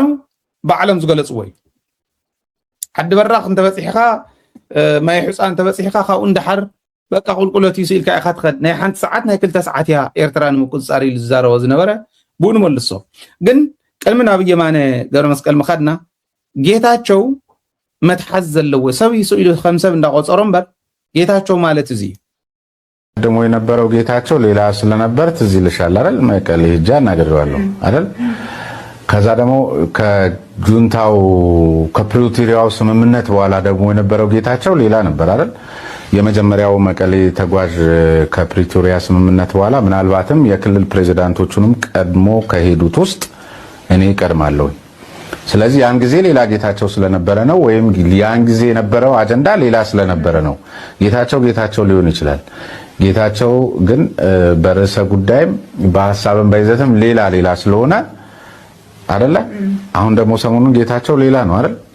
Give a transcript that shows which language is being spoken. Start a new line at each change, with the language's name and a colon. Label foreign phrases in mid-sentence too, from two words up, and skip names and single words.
Tigrinya: ብዓለም ዝገለጽዎ እዩ ዓዲ በራኽ እንተበፂሕኻ ማይ ሕፃን እንተበፂሕኻ ካብኡ እንዳሓር በቃ ቁልቁለት እዩ ስኢልካ ኢኻ ትኸድ ናይ ሓንቲ ሰዓት ናይ 2 ሰዓት እያ ኤርትራ ንምቁፅጻር ኢሉ ዝዛረቦ ዝነበረ ብኡ ንመልሶ ግን ቅድሚ ናብ የማነ ገብረ መስቀል መኻድና ጌታቸው መትሐዝ ዘለዎ ሰብ ይስኢሉ ከም ሰብ እንዳቆጸሮ እምበር ጌታቸው ማለት እዚ
Amharic: ደሞ የነበረው ጌታቸው ሌላ ስለነበር ትዝ ይልሻል አይደል መቀሌ ሄጃ እናገረዋለሁ አይደል ከዛ ደግሞ ከጁንታው ከፕሪቶሪያው ስምምነት በኋላ ደግሞ የነበረው ጌታቸው ሌላ ነበር አይደል የመጀመሪያው መቀሌ ተጓዥ ከፕሪቶሪያ ስምምነት በኋላ ምናልባትም የክልል ፕሬዝዳንቶቹንም ቀድሞ ከሄዱት ውስጥ እኔ ቀድማለሁ ስለዚህ ያን ጊዜ ሌላ ጌታቸው ስለነበረ ነው ወይም ያን ጊዜ የነበረው አጀንዳ ሌላ ስለነበረ ነው ጌታቸው ሊሆን ይችላል ጌታቸው ግን በርዕሰ ጉዳይም በሐሳብም በይዘትም ሌላ ስለሆነ አይደለ አሁን ደግሞ ሰሞኑን ጌታቸው ሌላ ነው አይደል